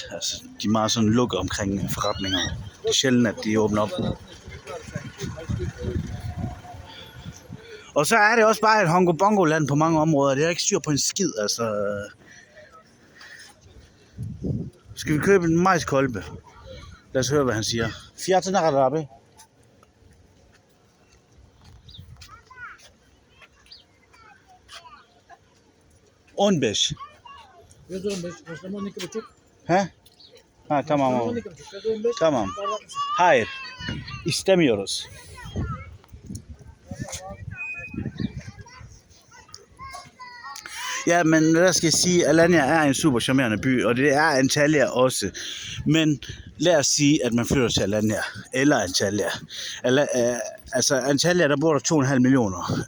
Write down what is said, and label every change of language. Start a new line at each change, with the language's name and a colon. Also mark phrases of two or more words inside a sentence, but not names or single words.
Danish: Altså, de er meget sådan lukket omkring forretninger. Det er sjældent, at de åbner op. Og så er det også bare et hongo-bongo-land på mange områder. Det er ikke styr på en skid, altså. Skal vi købe en majskolbe? Lad os høre, hvad han siger.
Turkish: Fiyatı ne kadar abi? 15. 115. Başlama 12,5. He? Ha tamam abi. 12,5. Tamam. Hayır. İstemiyoruz.
Danish: Ja, men hvad skal jeg sige? Alanya er en super charmerende by, og det er Antalya også. Men lad os sige, at man flytter til Alanya, eller Antalya. Altså Antalya, der bor der 2,5 millioner.